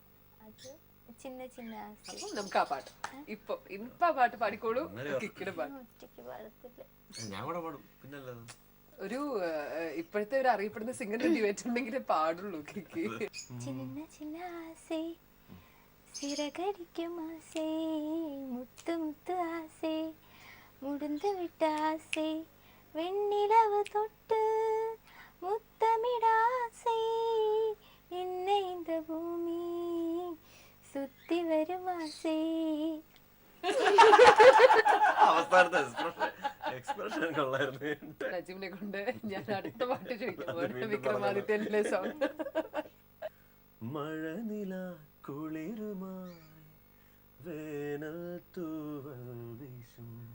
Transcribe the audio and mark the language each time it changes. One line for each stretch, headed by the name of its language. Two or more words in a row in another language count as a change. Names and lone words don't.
Malayalam: അത് ചിന്ന ചിന്ന ആസെ. നമുക്ക് ആ പാട്ട് ഇപ്പൊ ആ പാട്ട് പാടിക്കോളൂ. കിക്കിയുടെ പാട്ട് ഒറ്റയ്ക്ക് പാടത്തില്ല, ഞാൻ കൂടെ പാടും. പിന്നല്ല ഒരു ഇപ്പോഴത്തെ ഒരു അറിയപ്പെടുന്ന സിംഗറിന്റെ ഡ്യുവറ്റ് ഉണ്ടെങ്കിലേ പാടുള്ളൂ കിക്കി.
Tamil: சின்ன சின்ன ஆசை சிறகடிக்கும் ஆசை, முத்து முத்து ஆசை, முடிந்து விட்ட ஆசை, வெண்ணிலவு தொட்டு முத்தமிட ஆசை, என்னை இந்த பூமி சுத்தி வரும் ஆசை.
Malayalam: അവസാനത്തെ എക്സ്പ്രഷൻ കൊള്ളായിരുന്നു. നജീമിനെ കൊണ്ട് ഞാൻ അടുത്ത പാട്ട് ചോദിക്കാം. വിക്രമാദിത്യന്റെ സോങ്. മഴനില കുളിരുമായി വേനൽ തൂവൽ വീശും,